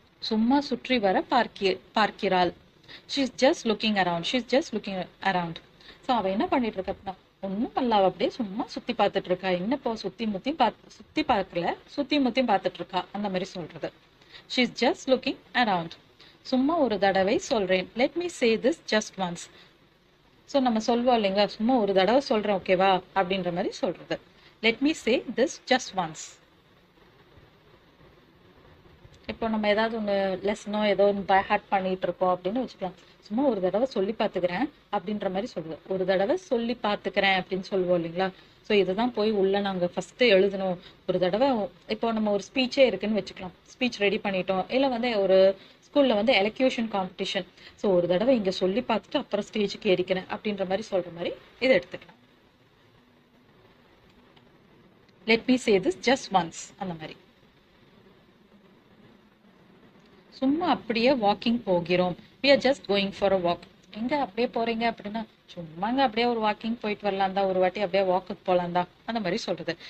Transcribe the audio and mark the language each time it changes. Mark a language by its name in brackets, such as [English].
[Tamil] சும்மா சுற்றி வர பார்க்கிறாள், [English] She is just looking around. [Tamil] So அவள் என்ன பண்ணிட்டு இருக்கா அப்படின்னா ஒன்றும் பண்ணல, அப்படியே சும்மா சுற்றி பார்த்துட்டு இருக்கா, என்னப்போ சுற்றி பார்க்கல, சுற்றி முத்தியும் பார்த்துட்டு இருக்கா அந்த மாதிரி சொல்றது. [English] She is just looking around. [Tamil] சும்மா ஒரு தடவை சொல்றேன், [English] let me say this just once. [Tamil] So நம்ம சொல்வோம் இல்லைங்களா, சும்மா ஒரு தடவை சொல்றேன் ஓகேவா அப்படின்ற மாதிரி சொல்றது. [English] let me say this just once. [Tamil] இப்போ நம்ம ஏதாவது ஒன்று லெசனோ ஏதோ ஒன்று பை ஹார்ட் பண்ணிட்டு இருக்கோம் அப்படின்னு வச்சுக்கலாம், சும்மா ஒரு தடவை சொல்லி பார்த்துக்கிறேன் அப்படின்ற மாதிரி சொல்லுது. ஒரு தடவை சொல்லி பார்த்துக்கிறேன் அப்படின்னு சொல்லுவோம் இல்லைங்களா. ஸோ இதுதான் போய் உள்ள நாங்கள் ஃபர்ஸ்ட் எழுதணும். ஒரு தடவை இப்போ நம்ம ஒரு ஸ்பீச்சே இருக்குன்னு வச்சுக்கலாம், ஸ்பீச் ரெடி பண்ணிட்டோம், இல்லை வந்து ஒரு ஸ்கூல்ல வந்து எலக்யூஷன் காம்படிஷன், ஸோ ஒரு தடவை இங்கே சொல்லி பார்த்துட்டு அப்புறம் ஸ்டேஜுக்கு ஏறிக்கிறேன் அப்படின்ற மாதிரி சொல்ற மாதிரி இதை எடுத்துக்கலாம். [English] let me say this just once [Tamil] அந்த மாதிரி. சும்மா அப்படியே வாக்கிங் போகிறோம், [English] we are just going for a walk. [Tamil] எங்க அப்படியே போறீங்க அப்படின்னா, சும்மாங்க அப்படியே ஒரு வாக்கிங் போயிட்டு வரலாம் தான், ஒரு வாட்டி அப்படியே வாக்குக்கு போலாம் தான், அந்த மாதிரி சொல்றது.